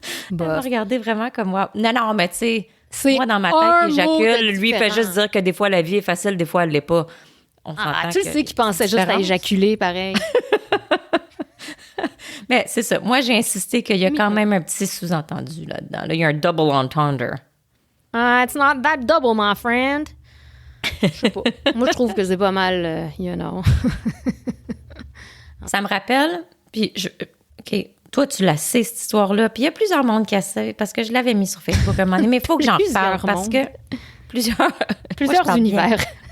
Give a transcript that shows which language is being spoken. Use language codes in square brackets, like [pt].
[fr] Elle m'a regardé vraiment comme moi. Non, mais tu sais, moi, dans ma tête, j'éjacule. Lui, il fait juste dire que des fois, la vie est facile, des fois, elle l'est pas. On tu le sais qu'il pensait juste à éjaculer, pareil. Mais c'est ça. Moi, j'ai insisté qu'il y a quand même un petit sous-entendu là-dedans. Là, il y a un double entendre. [en] It's not that double, my friend. [fr] Je sais pas. Moi, je trouve que c'est pas mal, [en] you know. [fr] Ça me rappelle, puis OK, toi, tu la sais, cette histoire-là. Puis il y a plusieurs mondes qui la savent, parce que je l'avais mis sur Facebook à un moment donné, mais il faut que j'en parle, parce que plusieurs univers.